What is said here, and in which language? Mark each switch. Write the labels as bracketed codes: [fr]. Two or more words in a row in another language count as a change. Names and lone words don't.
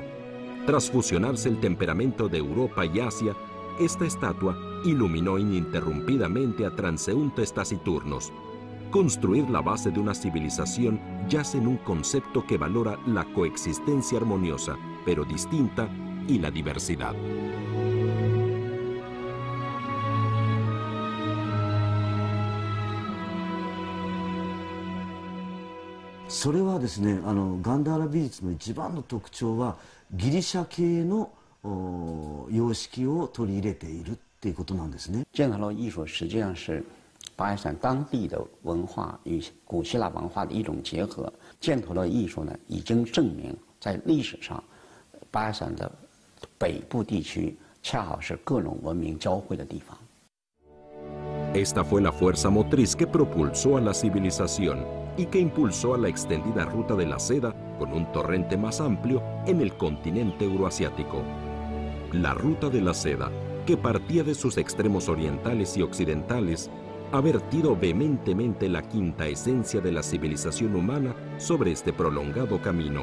[es] Tras fusionarse el temperamento de Europa y Asia, esta estatua iluminó ininterrumpidamente a transeúntes taciturnos. Construir la base de una civilización yace en un concepto que valora la coexistencia armoniosa, pero distinta, y la diversidad. [ja] それはですね、ガンダーラ美術の一番の特徴はギリシャ系の様式を取り入れているっていうことなんですね。 [zh] 剑头艺术实际上是巴基斯坦当地的文化与古希腊文化的一种结合。剑头的艺术呢，已经证明在历史上，巴基斯坦的北部地区恰好是各种文明交汇的地方。 [es] Esta fue la fuerza motriz que propulsó a la civilización y que impulsó a la extendida ruta de la seda con un torrente más amplio en el continente euroasiático. La ruta de la seda, que partía de sus extremos orientales y occidentales, ha vertido vehementemente la quinta esencia de la civilización humana sobre este prolongado camino.